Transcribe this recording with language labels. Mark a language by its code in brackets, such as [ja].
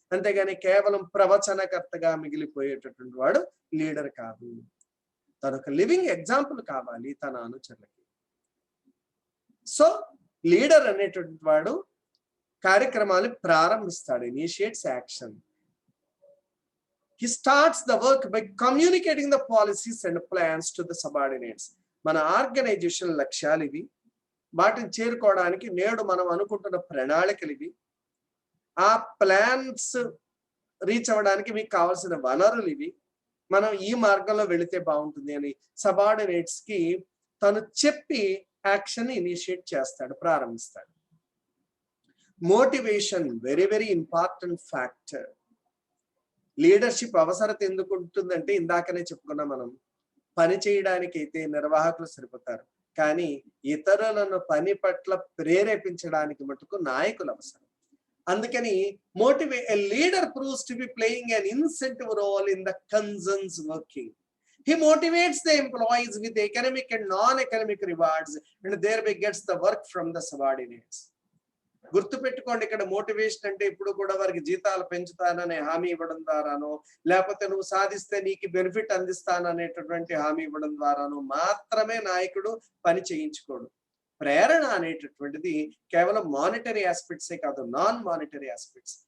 [te] అంతేగాని కేవలం ప్రవచనకర్తగా మిగిలిపోయేటటువంటి వాడు లీడర్ కాదు. తను ఒక లివింగ్ ఎగ్జాంపుల్ కావాలి తన అనుచరులకి. సో లీడర్ అనేటువంటి వాడు కార్యక్రమాన్ని ప్రారంభిస్తాడు. [en] Initiates action. He starts the work by communicating the policies and plans to the subordinates. [te] మన ఆర్గనైజేషన్ లక్ష్యాలు ఇవి. వాటిని చేరుకోవడానికి నేడు మనం అనుకుంటున్న ప్రణాళికలు ఇవి. ఆ ప్లాన్స్ రీచ్ అవ్వడానికి మీకు కావాల్సిన వనరులు ఇవి. మనం ఈ మార్గంలో వెళితే బాగుంటుంది అని సబార్డినేట్స్ కి తను చెప్పి యాక్షన్ ఇనిషియేట్ చేస్తాడు, ప్రారంభిస్తాడు. [en] Motivation very very important factor. [te] Leadership అవసరత ఎందుకు ఉంటుందంటే ఇందాకనే చెప్పుకున్నాం మనం. పని చేయడానికి అయితే నిర్వాహకులు సరిపోతారు, కానీ ఇతరులను పని పట్ల ప్రేరేపించడానికి మటుకు నాయకులు అవసరం. అందుకని [en] Leader proves to be playing an incentive role in the concerns working. He motivates the employees with economic and non-economic rewards and thereby gets the work from the subordinates. [te] గుర్తుపెట్టుకోండి, ఇక్కడ మోటివేషన్ అంటే ఇప్పుడు కూడా వారికి జీతాలు పెంచుతాననే హామీ ఇవ్వడం ద్వారానో, లేకపోతే నువ్వు సాధిస్తే నీకు బెనిఫిట్ అందిస్తాననేటటువంటి హామీ ఇవ్వడం ద్వారానో మాత్రమే నాయకుడు పని చేయించుకోడు. ప్రేరణ అనేటటువంటిది కేవలం మానిటరీ ఆస్పెక్ట్సే కాదు, నాన్ మానిటరీ ఆస్పెక్ట్స్.